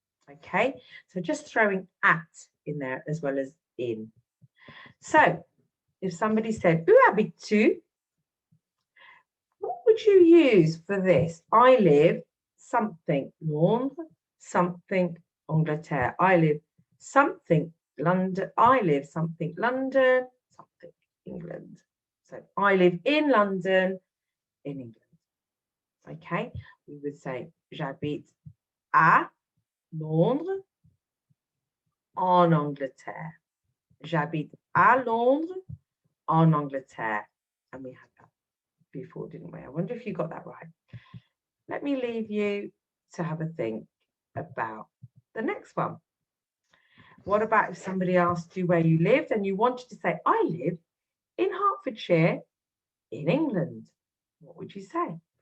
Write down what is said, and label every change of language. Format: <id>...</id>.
<en>Okay, so just throwing at in there as well as in. So if somebody said,</en> <fr>où habites-tu?</fr> <en>What would you use for this? I live something Londres, something Angleterre. I live something London. I live something London, something, England. So I live in London, in England. Okay, we would say</en> <fr>j'habite à Londres, en Angleterre. J'habite à Londres, en Angleterre.</fr> <en>And we had that before, didn't we? I wonder if you got that right. Let me leave you to have a think about the next one. What about if somebody asked you where you lived and you wanted to say, I live in Hertfordshire, in England? What would you say?</en>